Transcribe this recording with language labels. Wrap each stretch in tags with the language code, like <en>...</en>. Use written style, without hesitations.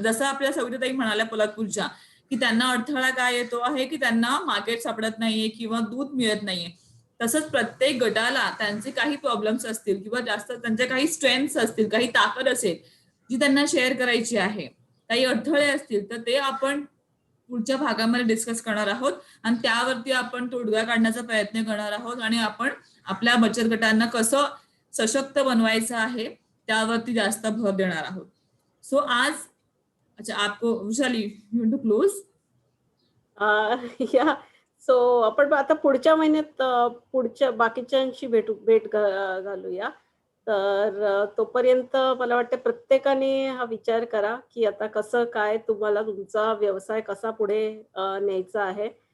<mr>जसं आपल्या सविताताई म्हणाल्या पोलादपूरच्या की त्यांना अडथळा काय येतो आहे की त्यांना मार्केट सापडत नाहीये किंवा दूध मिळत नाहीये, तसंच प्रत्येक गटाला त्यांचे काही प्रॉब्लेम्स असतील किंवा जास्त त्यांच्या काही स्ट्रेंथ्स असतील, काही ताकद असेल जी त्यांना शेअर करायची आहे, काही अडथळे असतील तर ते आपण पुढच्या भागामध्ये डिस्कस करणार आहोत आणि त्यावरती आपण तोडगा काढण्याचा प्रयत्न करणार आहोत आणि आपण आपल्या बचत गटांना कसं सशक्त बनवायचं आहे त्यावरती जास्त भर देणार आहोत.</mr> <en>so</en> <hi>आज अच्छा, आपको</hi> <en>Vishali you want to close?</en> <mr>या, सो आपण आता पुढच्या महिन्यात पुढच्या बाकीच्यांशी भेट घालूया. तर तोपर्यंत मला वाटतं प्रत्येकाने हा विचार करा की आता कसं काय तुम्हाला तुमचा व्यवसाय कसा पुढे न्यायचा आहे.</mr>